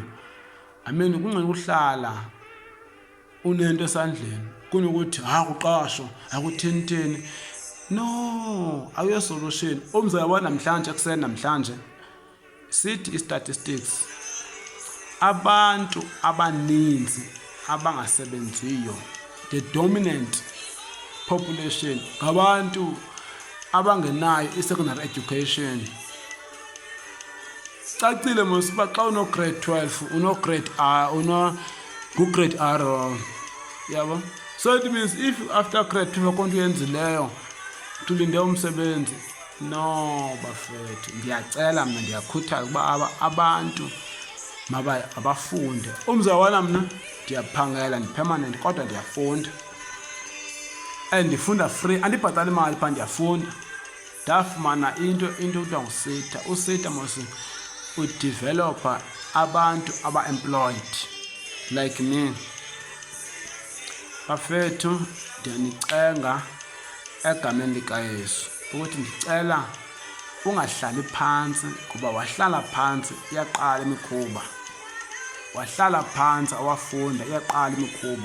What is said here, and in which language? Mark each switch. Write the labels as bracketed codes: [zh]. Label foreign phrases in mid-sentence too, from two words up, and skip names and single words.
[xh] Kungcono ukuhlala unento esandleni kunokuthi kuqashwa, akuthini. No, awuyosolution. Umzabona namhlanje ekuseni namhlanje sithi i-statistics, abantu abaninzi abangasebenziyo, [en] the dominant population, [xh] ngabantu abangenayo i-secondary education. Cacile mos uba xa uno-grade 12 uno-grade R, uno-grade R, yabo. [en] So it means if after grade 12 [xh] akhona into uyenzileyo tulinde umsebenzi, no bafethu, ndiyacela mna, ndiyakhuthaza ukuba abantu abafunde. Umzawala mna ndiyaphangela, ndi-permanent, kodwa ndiyafunda and ndifunda free, andibhatali imali phaa, ndiyafunda. Ndafumana into kuthiwa ngusita. Usita mos udevelopa abantu aba-employed [en] like me. [xh] Bafethu, ndiyanicenga egameni likaYesu ukuthi ndicela ungahlali phantsi, kuba wahlala phantsi iyaqala imikhuba. Wahlala phantsi awafunda iyaqala imikhuba.